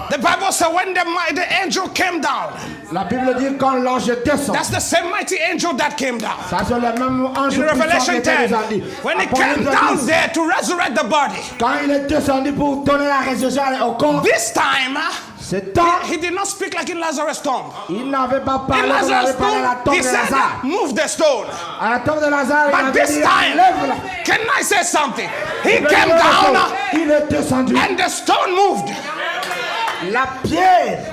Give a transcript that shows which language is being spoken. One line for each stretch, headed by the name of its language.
English: The Bible said when the angel came down,
French: La Bible dit quand l'ange descend.
English: that's the same mighty angel that came down.
French: Ça c'est le même ange
English: In
French: puissant qui
English: Revelation
French: était
English: 10,
French: descendu.
English: when he
French: Apocalypse
English: came down
French: 10,
English: there to resurrect the body,
French: quand il est descendu pour donner la résurrection au corps,
English: this time
French: ce temps,
English: he did not speak like in Lazarus' tomb.
French: il n'avait pas
English: In
French: parlé comme il avait
English: Lazarus'
French: parlé à la
English: tomb,
French: tombe
English: he
French: de
English: said,
French: Lazare.
English: move the stone.
French: À la tombe de Lazare, il
English: But
French: avait
English: this
French: dit,
English: time,
French: lève-la.
English: can I say something? He
French: Il
English: came down
French: il est descendu.
English: and the stone moved.
French: La pierre